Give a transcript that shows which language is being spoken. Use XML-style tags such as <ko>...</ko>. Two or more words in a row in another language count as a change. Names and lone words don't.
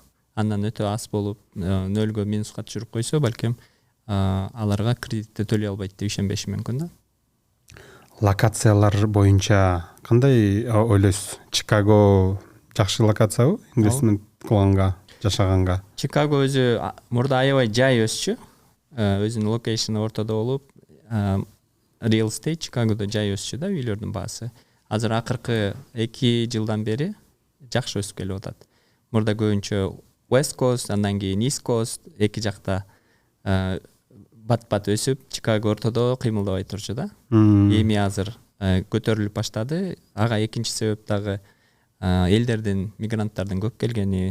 <ky>Андан өтө аз болуп 0 минуска түшүрүп койсо, балким аларга кредитти төлөй албайт деп ишенбеши мүмкүн да. Локациялар боюнча кандай ойлойсуз? Чикаго жакшы локациябы инвестмент кылганга, жашаганга? Чикаго өзү мурда аябай жай өсчү. Өзүнүн локейшни ортодо болуп,</ky> <en>real estate</en> <ky>Чикагодо жай өсчү да, үйлөрдүн баасы. Азыр акыркы 2 жылдан бери жакшы өсүп келип атат. Мурда көбүнчө West Coast, андан кийин East Coast, эки жакта бат-бат өсүп, Чикаго ортодо кыймылдабай турчу да. Эми азыр көтөрүлүп баштады. Ага экинчи себеп дагы элдердин, мигранттардын көп келгени.</ky>